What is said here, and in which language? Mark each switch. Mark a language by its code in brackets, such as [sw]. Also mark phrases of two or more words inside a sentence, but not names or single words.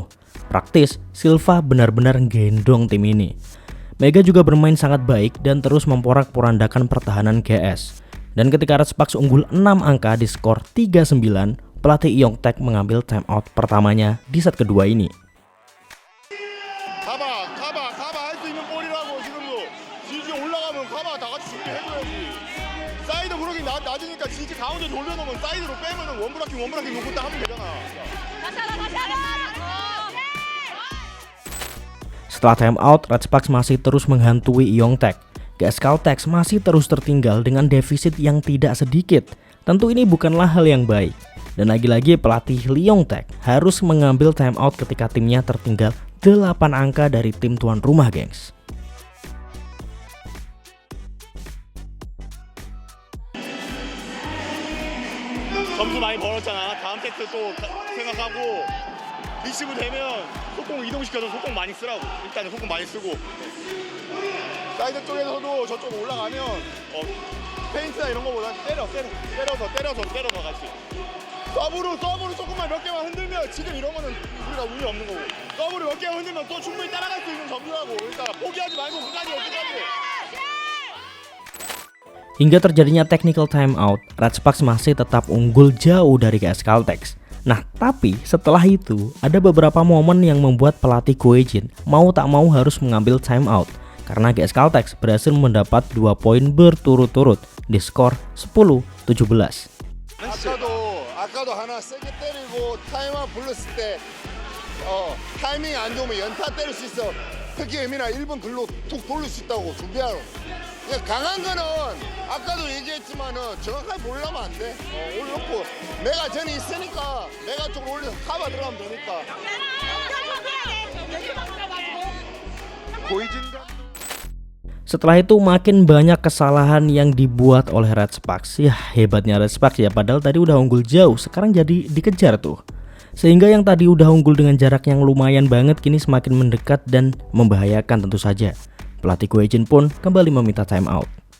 [id] Praktis, Silva benar-benar gendong tim ini. Mega juga bermain sangat baik dan terus memporak-porandakan pertahanan GS. Dan ketika Red Sparks unggul 6 angka di skor 3-9, pelatih Yongtaek mengambil timeout pertamanya di set kedua ini. [ko] 가봐 할 수 있는 볼이라고. 지금도 지지 올라가면 가봐 다 같이 준비해줘야지. 사이드 브로킹 낮으니까 지지 가운데 돌려놓으면 사이드로 빼면은 원브라킹 놓고 딱 하면 되잖아. [id] Setelah timeout, Red Sparks masih terus menghantui Yongtaek. GS Caltex masih terus tertinggal dengan defisit yang tidak sedikit. Tentu ini bukanlah hal yang baik. Dan lagi-lagi pelatih Lee Yong-taek harus mengambil timeout ketika timnya tertinggal 8 angka dari tim tuan rumah, gengs. [ko] 점수 많이 벌었잖아. 다음 세트 또 생각하고 리시브 되면 속공 이동시켜서 속공 많이 쓰라고. 일단은 속공 많이 쓰고 사이드 쪽에서도 저쪽 올라가면 페인트나 이런 거보다 때려서 같이 서브로 조금만 몇 개만 흔들면 지금 이런 거는 우리가 운이 없는 거고 서브로 몇 개만 흔들면 또 충분히 따라갈 수 있는 점수라고. 그러니까 포기하지 말고 끝까지. [id] Hingga terjadinya [en] technical timeout, [id] Red Sparks masih tetap unggul jauh dari GS Caltex. Nah, tapi setelah itu ada beberapa momen yang membuat pelatih Go Hae-jin mau tak mau harus mengambil timeout karena GS Caltex berhasil mendapat 2 poin berturut-turut di skor 10-17. [ko] 아까도 하나 세게 때리고 타임아웃 불렀을 때 타이밍이 안 좋으면 연타 때릴 수 있어. 특히 예민아 1분 글로 툭 돌릴 수 있다고 준비하러. 강한 거는 아까도 얘기했지만은 정확하게 보려면 안 돼. 올려놓고 내가 전에 있으니까 내가 쪽으로 올려서 카바 들어가면 되니까. 고이진가. [id] Setelah itu makin banyak kesalahan yang dibuat oleh Red Sparks. Ya hebatnya Red Sparks ya, padahal tadi udah unggul jauh, sekarang jadi dikejar tuh. Sehingga yang tadi udah unggul dengan jarak yang lumayan banget kini semakin mendekat dan membahayakan tentu saja. Pelatih Go Hae-jin pun kembali meminta [en] time out.